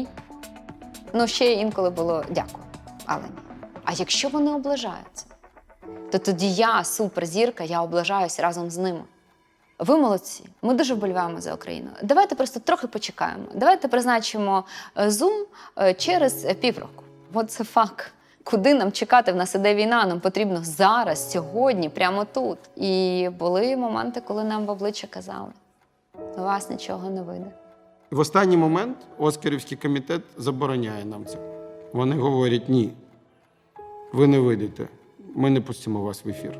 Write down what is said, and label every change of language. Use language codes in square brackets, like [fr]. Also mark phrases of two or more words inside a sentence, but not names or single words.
[uk] Ну, ще інколи було «дякую», але ні. А якщо вони облажаються, то тоді я, суперзірка, я облажаюсь разом з ними. Ви молодці, ми дуже вболіваємо за Україну. Давайте просто трохи почекаємо. Давайте призначимо Zoom через півроку. [en] What the fuck? [uk] Куди нам чекати? В нас іде війна, нам потрібно зараз, сьогодні, прямо тут. І були моменти, коли нам в обличчя казали, у вас нічого не вийде. В останній момент Оскарівський комітет забороняє нам це. Вони говорять, ні, ви не вийдете, ми не пустимо вас в ефір.